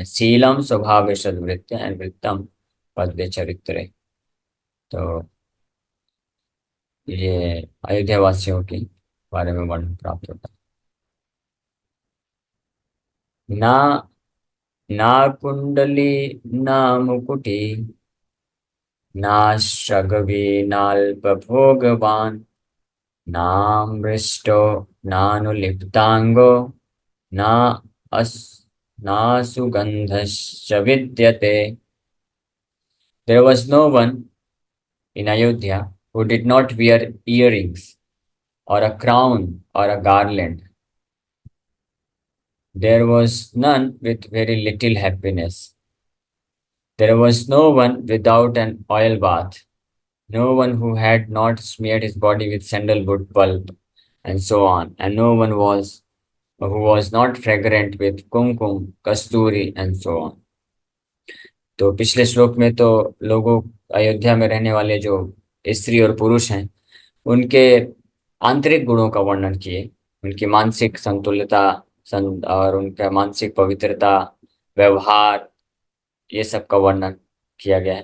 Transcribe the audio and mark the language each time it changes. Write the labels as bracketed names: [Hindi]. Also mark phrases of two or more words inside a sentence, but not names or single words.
[Sanskrit] शीलम स्वभाव सद्वृत्य एंड वृत्तम पद्य चरित्र। [Hindi] तो ये अयोध्या वासियों के बारे में वर्णन प्राप्त होता है। [Sanskrit] ना ना कुंडली ना मुकुटी ना शगवी नाल्पभोगवान नामृष्टो नानुलिप्तांगो ना अस ना सुगंधश्च विद्यते। [English] There was no one in Ayodhya who did not wear earrings or a crown or a garland. There was none with very little happiness. There was no one without an oil bath, no one who had not smeared his body with sandalwood pulp, and so on, and no one was who was not fragrant with kumkum, kasturi, and so on. [Hindi] तो पिछले श्लोक में तो लोगों अयोध्या में रहने वाले जो स्त्री और पुरुष हैं उनके आंतरिक गुणों का वर्णन किए, उनकी मानसिक संतुलिता और उनका मानसिक पवित्रता, व्यवहार, ये सब का वर्णन किया गया है।